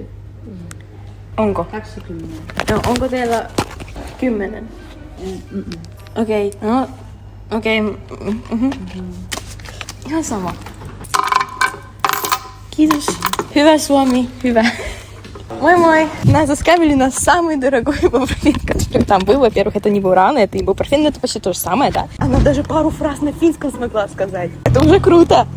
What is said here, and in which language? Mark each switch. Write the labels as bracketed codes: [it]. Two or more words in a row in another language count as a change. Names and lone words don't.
[fi] Onko? 20. No, onko teillä 10? Okei. No, okei. Ihan sama. Kiitos. Hyvä Suomi. Hyvä. Moi moi! [ru] Нас заскавили на самый дорогой ибупрофен, который там был. Во-первых, это не бурана, это ибупрофен, но это почти то же самое, да? Она даже пару фраз на финском смогла сказать. Это уже круто!